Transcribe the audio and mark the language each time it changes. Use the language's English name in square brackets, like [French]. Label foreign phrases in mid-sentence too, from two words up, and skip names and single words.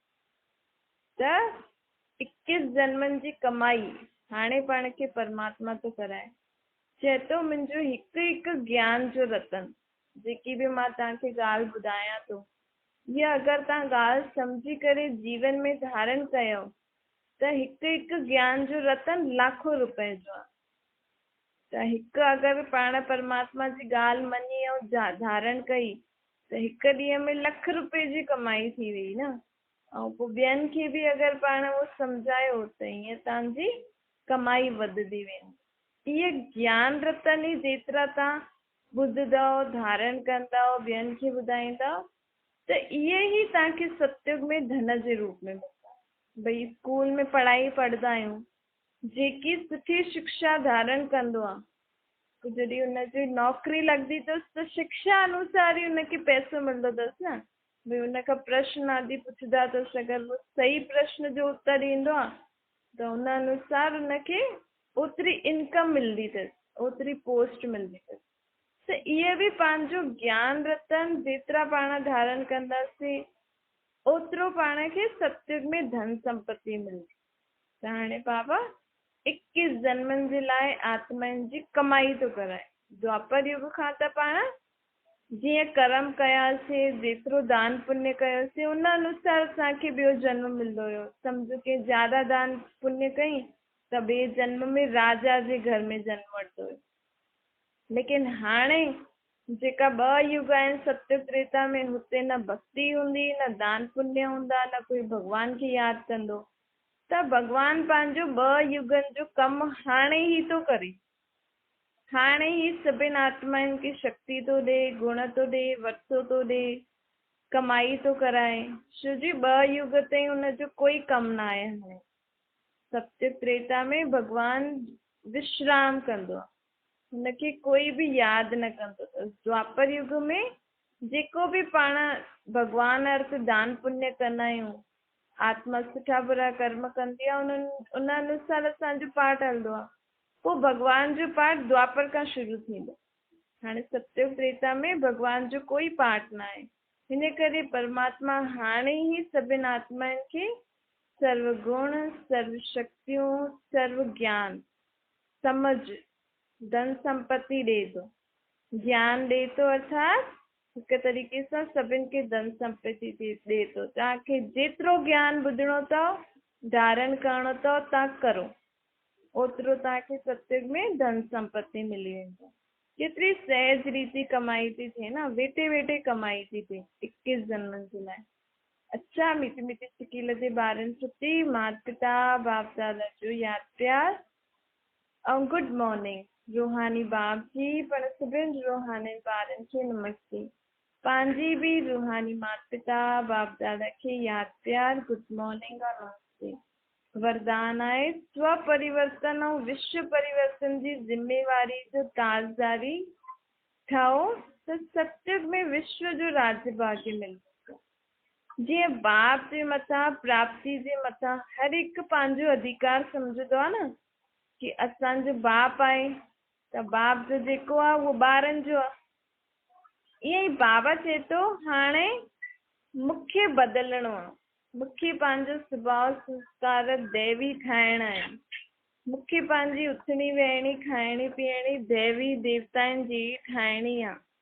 [Sindhi] त 21 जन्मनि जी कमाई हाणे पाण खे परमात्मा थो कराए। चए थो मुंहिंजो हिकु हिकु ज्ञान जो रतन, जेकी बि मां तव्हांखे ॻाल्हि ॿुधायां थो, इहा अगरि तव्हां ॻाल्हि सम्झी करे जीवन में धारण कयो त हिकु हिकु ज्ञान जो रतन लाखों रुपए जो आहे। त हिकु अगरि पाण परमात्मा जी ॻाल्हि मञी ऐं धारण कई त हिकु ॾींहं में लख रुपए जी कमाई थी वई न। ऐं पोइ ॿियनि खे बि अगरि पाण उहो सम्झायो त ईअं तव्हांजी कमाई वधंदी वेंदी। इहे ज्ञान रतन ई जेतिरा तव्हां ॿुधंदव, धारण कंदव, ॿियनि खे ॿुधाईंदव, त इहे ई तव्हांखे सतयुग में धन जे रूप में मिलंदा। भई स्कूल में पढ़ाई पढ़ंदा आहियूं, जेकी सुठी शिक्षा धारण कंदो आहे, जॾहिं हुनजी नौकिरी लॻंदी अथसि त शिक्षा अनुसार ई हुनखे पैसो मिलंदो अथसि न। भई हुनखां प्रश्न आदि पुछंदा अथसि, अगरि वो सही प्रश्न जो उत्तर ॾींदो आहे त हुन अनुसार हुनखे ओतिरी इनकम मिलंदी अथसि, ओतिरी पोस्ट मिलंदी अथसि। त इहे बि पंहिंजो ज्ञान रतन जेतिरा पाण धारण कंदासीं ओतिरो पाण खे सतयुग में धन संपत्ति मिलंदी। त हाणे बाबा 21 जन्मनि जे लाइ आत्माउनि जी कमाई थो कराए। द्वापर युग खां त पाण जीअं कर्म कयासीं, जेतिरो दान पुण्य कयोसीं, उन अनुसार असांखे ॿियो जन्म मिलंदो हुयो। सम्झो कि ज्यादा दान पुण्य कई त ॿिए जन्म में राजा जे घर में जन्म वठंदो हुयो। लेकिन हाणे जेका 2 युग आहिनि सत्य त्रेता में, हुते न भक्ति हूंदी, न दान पुण्य हूंदा, न कोई भॻवान खे यादि कंदो। त भॻवानु पंहिंजो 2 युगनि जो कमु हाणे ई थो करे। हाणे ई सभिनि आत्माउनि खे शक्ति थो ॾे, गुण थो ॾे, वरतो थो ॾे, कमाई थो कराए। छो जी 2 युग ताईं हुनजो कोई कमु न आहे। हाणे सत्य त्रेता में भॻवानु विश्राम कंदो आहे, हुनखे कोई बि यादि न कंदो अथसि। द्वापर युग में जेको बि पाण भॻवान अर्थ दान पुण्य कंदा आहियूं, आत्मा सुठा बुरा कर्म कंदी आहे, उन अनुसार असांजो पाठ हलंदो आहे। पोइ भॻवान जो पाठ द्वापर खां शुरू थींदो। हाणे सत्युग त्रेता में भॻवान जो कोई पाठ न आहे। हिन करे परमात्मा हाणे ई सभिनि आत्माउनि खे सर्व गुण, सर्व शक्तियूं, सर्व ज्ञान, समझ, धन संपत्ति ॾे थो, ज्ञान ॾे थो, अर्थात हिकु तरीक़े सां सभिनि खे धन संपत्ति ॾे थो। तव्हांखे जेतिरो ज्ञान ॿुधणो अथव, धारण करणो अथव, तव्हां करो, ओतिरो तव्हांखे सत्युग में धन संपत्ति मिली वेंदो। केतिरी सहज रीति कमाई थी थिए न, वेठे वेठे कमाई थी थिए 21 जन्मनि जे लाइ। अच्छा मीठी मीठी सिकील जे ॿारनि छुटी, माता पिता बाप दादा जो यादि प्यार ऐं [English] good morning. [Sindhi] रूहानी बाप जी पण सभिनि रूहानी ॿारनि खे नमस्ते। पंहिंजी बि रूहानी माता पिता बाप दादा खे यादि प्यार, [English] good morning [Sindhi] और नमस्ते। वरदान आहे स्व परिवर्तन ऐं विश्व परिवर्तन जी ज़िम्मेवारी जो ताजदारी ठहो त सत्युग में विश्व जो राज्य भाग्य मिलंदो। जीअं बाप जे मथां, प्राप्ति जे मथां हर हिकु पंहिंजो अधिकार सम्झंदो आहे न, कि असांजो बाप आहे त बाप जो जेको आहे उहो ॿारनि जो आहे। ईअं ई बाबा चए थो हाणे मूंखे बदिलणो आहे, मूंखे पंहिंजो सुभाउ संस्कार दैवी ठाहिणा आहिनि, मूंखे पंहिंजी उथणी वेहणी खाइणी पीअणी दैवी देवताउनि जी ठाहिणी आहे।